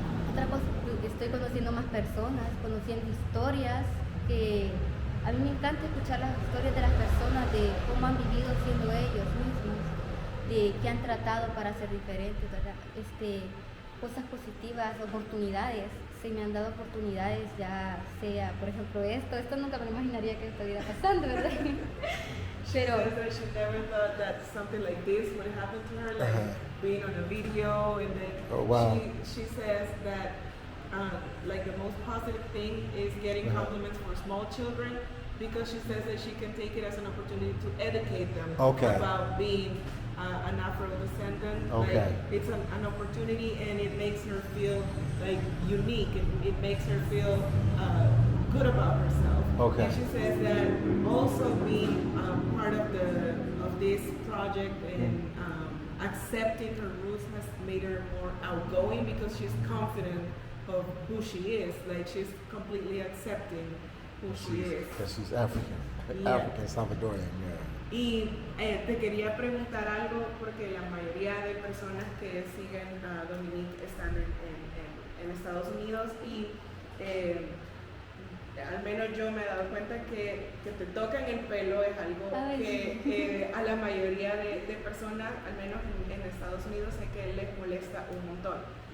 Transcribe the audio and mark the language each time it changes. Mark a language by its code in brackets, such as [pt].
[es] Otra cosa, estoy conociendo más personas, conociendo historias, que a mí me encanta escuchar las historias de las personas, de cómo han vivido siendo ellos mismos, de qué han tratado para ser diferentes, ¿verdad? Cosas positivas, oportunidades. Se me han dado oportunidades, ya sea, por ejemplo, esto nunca me lo imaginaría que estuviera pasando, ¿verdad? Pero [en] she never thought that something like this would happen to her, like being on a video, and then she says that like the most positive thing is getting compliments for small children, because she says that she can take it as an opportunity to educate them about being an Afro-descendant. Like, it's an opportunity, and it makes her feel like unique, and it makes her feel good about herself. And she says that also being part of this project and accepting her roots has made her more outgoing, because she's confident of who she is. Like, she's completely accepting who she is. Because she's African, African Salvadorian, [es] Y te quería preguntar algo, porque la mayoría de personas que siguen a Dominique están en Estados Unidos, y al menos yo me he dado cuenta que te tocan el pelo es algo que a la mayoría de personas, al menos en Estados Unidos, sé que les molesta un montón.